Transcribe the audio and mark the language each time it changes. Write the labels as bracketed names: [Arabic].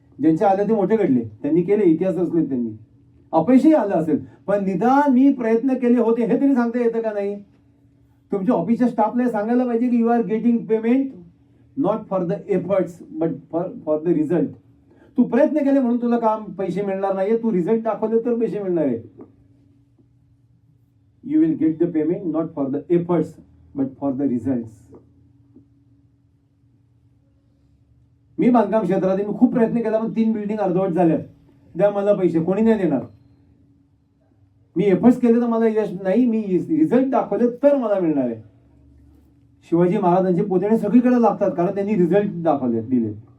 [Marathi] ज्यांचे आले ते मोठे घडले, त्यांनी केले, इतिहास रचले त्यांनी. अपयशही आलं असेल, पण निदान मी प्रयत्न केले होते हे तरी सांगता येतं का नाही. तुमच्या ऑफिसच्या स्टाफला सांगायला पाहिजे की [English] You are getting payment not for the efforts but for the result. [Marathi] तू प्रयत्न केले म्हणून तुला काम पैसे मिळणार नाहीये, तू रिझल्ट दाखवले तर पैसे मिळणार आहे. [English] You will get the payment not for the efforts but for the result. [Marathi] मी बांधकाम क्षेत्रात मी खूप प्रयत्न केला, पण 3 बिल्डिंग अर्धवट झाल्या. द्या मला पैसे, कोणी नाही देणार. मी एफर्ट्स केले तर मला यश नाही, मी रिझल्ट दाखवले तर मला मिळणार आहे. शिवाजी महाराजांचे पुतळे सगळीकडे लागतात कारण त्यांनी रिझल्ट दाखवले, दिले.